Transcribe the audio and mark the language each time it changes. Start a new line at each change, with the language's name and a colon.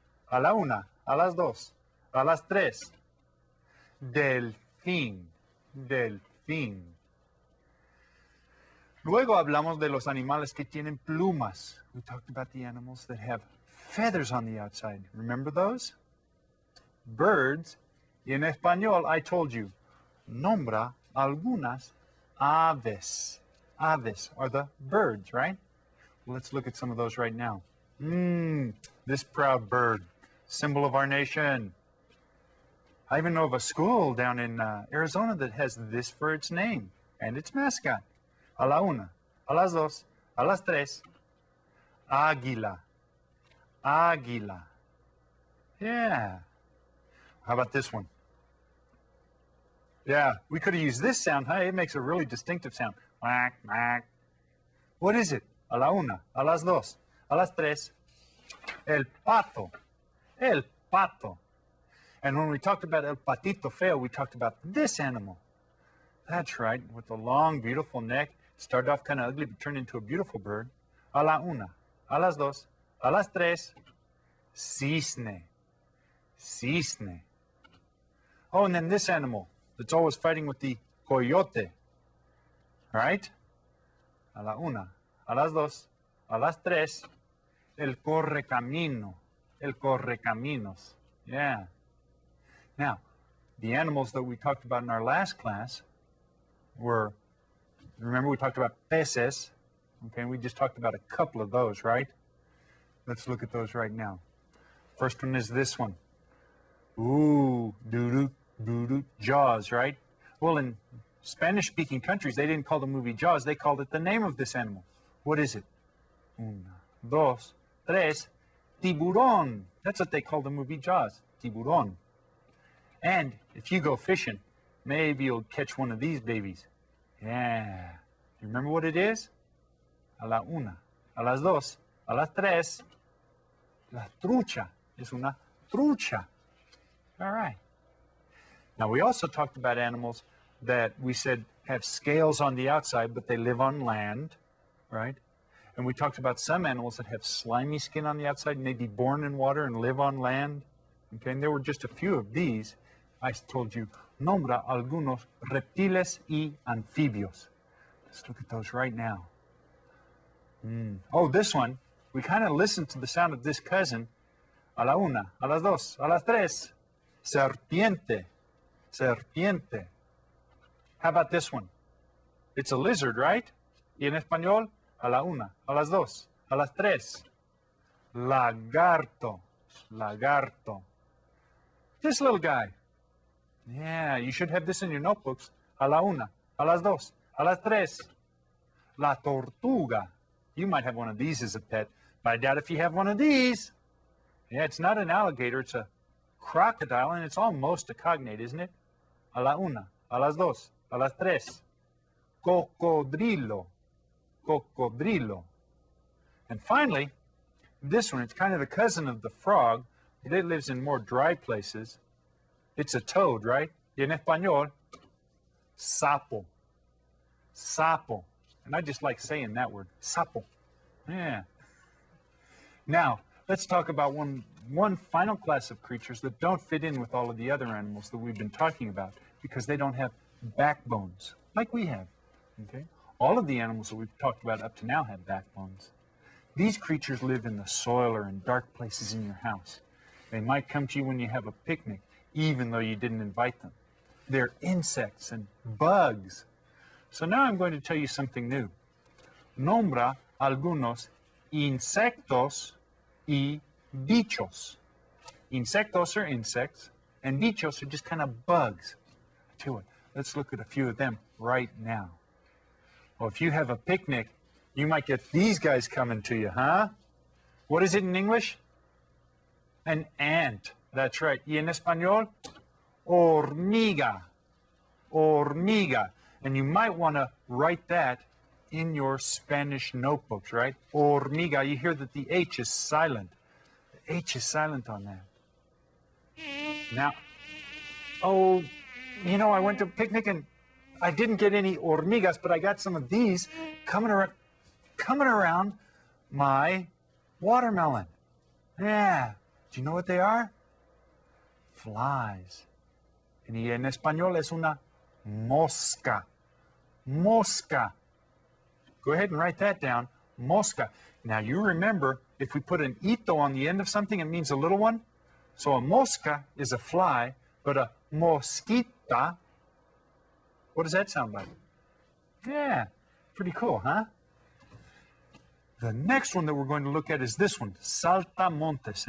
Spanish: A la una, a las dos, a las tres. Delfín. Delfín. Luego hablamos de los animales que tienen plumas.
English: We talked about the animals that have feathers on the outside. Remember those? Birds.
Spanish: Y en español,
English: I told you,
Spanish: nombra algunas aves.
English: Aves are the birds, right? Well, let's look at some of those right now. This proud bird, symbol of our nation. I even know of a school down in Arizona that has this for its name and its mascot.
Spanish: A la una, a las dos, a las tres.
English: Águila. Águila. Yeah. How about this one? Yeah, we could have used this sound. Hey, it makes a really distinctive sound. Quack, quack. What is it?
Spanish: A la una, a las dos, a las tres. El pato. El pato.
English: And when we talked about
Spanish: el patito feo,
English: we talked about this animal. That's right, with the long, beautiful neck. Started off kind of ugly, but turned into a beautiful bird.
Spanish: A la una, a las dos, a las tres. Cisne. Cisne.
English: Oh, and then this animal that's always fighting with the coyote. Right?
Spanish: A la una, a las dos, a las tres. El correcamino. El correcaminos. Yeah.
English: Now, the animals that we talked about in our last class were, remember we talked about peces, okay, and we just talked about a couple of those, right? Let's look at those right now. First one is this one. Ooh, doo-doo, doo-doo, Jaws, right? Well, in Spanish-speaking countries, they didn't call the movie Jaws, they called it the name of this animal. What is it?
Spanish: Una, dos, tres, tiburón.
English: That's what they call the movie Jaws, tiburón. And if you go fishing, maybe you'll catch one of these babies. Yeah. You remember what it is?
Spanish: A la una, a las dos, a las tres. La trucha. Es una trucha.
English: All right. Now, we also talked about animals that we said have scales on the outside, but they live on land, right? And we talked about some animals that have slimy skin on the outside, and may be born in water and live on land. Okay, and there were just a few of these. I told you,
Spanish: nombra algunos reptiles y anfibios.
English: Let's look at those right now. Oh, this one, we kind of listened to the sound of this cousin.
Spanish: A la una, a las dos, a las tres.
English: Serpiente. Serpiente. How about this one? It's a lizard, right?
Spanish: Y en español, a la una, a las dos, a las tres.
English: Lagarto. Lagarto. This little guy. Yeah, you should have this in your notebooks.
Spanish: A la una, a las dos, a las tres. La tortuga.
English: You might have one of these as a pet, but I doubt if you have one of these. Yeah, it's not an alligator, it's a crocodile, and it's almost a cognate, isn't it?
Spanish: A la una, a las dos, a las tres. Cocodrilo. Cocodrilo.
English: And finally, this one, it's kind of the cousin of the frog, but it lives in more dry places. It's a toad, right?
Spanish: Y en español, sapo. Sapo.
English: And I just like saying that word, sapo. Yeah. Now, let's talk about one final class of creatures that don't fit in with all of the other animals that we've been talking about because they don't have backbones like we have. Okay? All of the animals that we've talked about up to now have backbones. These creatures live in the soil or in dark places in your house. They might come to you when you have a picnic, even though you didn't invite them. They're insects and bugs. So now I'm going to tell you something new.
Spanish: Nombra algunos insectos y bichos.
English: Insectos are insects, and bichos are just kind of bugs. I tell you what, let's look at a few of them right now. Well, if you have a picnic, you might get these guys coming to you, huh? What is it in English? An ant. That's right.
Spanish: Y en español, hormiga. Hormiga.
English: And you might want to write that in your Spanish notebooks, right? Hormiga. You hear that the H is silent. The H is silent on that. Now, oh, you know, I went to a picnic and I didn't get any hormigas, but I got some of these coming around my watermelon. Yeah. Do you know what they are? Flies.
Spanish: Y en español es una mosca. Mosca.
English: Go ahead and write that down. Mosca. Now you remember, if we put an ito on the end of something, it means a little one. So a mosca is a fly, but a mosquita, what does that sound like? Yeah, pretty cool, huh? The next one that we're going to look at is this one, saltamontes.